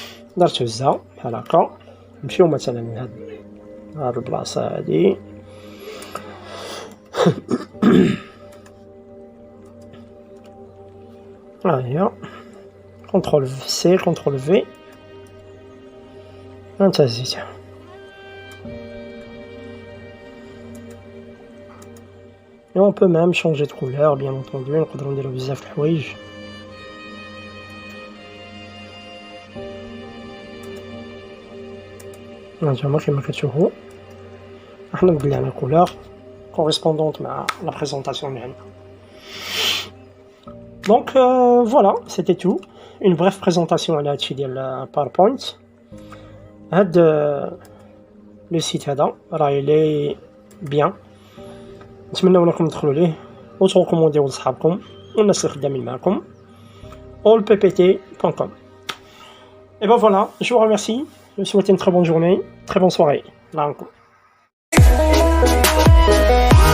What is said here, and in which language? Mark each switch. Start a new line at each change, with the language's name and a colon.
Arabic: تقدر تهزها بحال هكا، نمشيو مثلا لهاد البلاصة هادي ها هي كونترول سي كونترول في انت هزيتها.
French: Et on peut même changer de couleur bien entendu،
Arabic: نقدروا نديرو بزاف د الحوايج. هانتوما كيما كتشوفوا احنا بدلنا كولور كوريسبوندونت مع لا بريزونطاسيون ديالنا.
French: Donc voilà, c'était tout. Une brève présentation
Arabic: على هادشي ديال
French: PowerPoint.
Arabic: هاد لو سيت هذا راه لي بيان، نتمنى انكم تدخلوا ليه وتريكومونديو لصحابكم والناس اللي خدامين معكم. allppt.com.
French: Et ben voilà, je vous remercie, je vous souhaite une très bonne journée, très bonne soirée. Là encore.